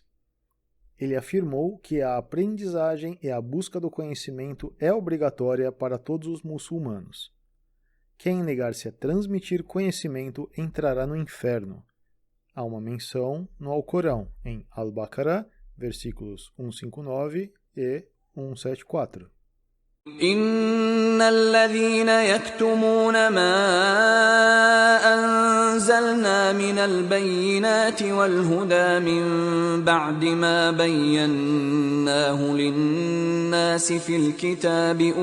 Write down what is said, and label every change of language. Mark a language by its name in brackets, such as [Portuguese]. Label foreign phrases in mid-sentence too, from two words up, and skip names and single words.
[Portuguese] Ele afirmou que a aprendizagem e a busca do conhecimento é obrigatória para todos os muçulmanos. Quem negar-se a transmitir conhecimento entrará no inferno. Há uma menção no Alcorão, em Al-Baqarah, versículos 159 e 174. [Arabic] إن الذين يكتمون ما أنزلنا من البينات والهدى من بعد ما بيناه للناس في الكتاب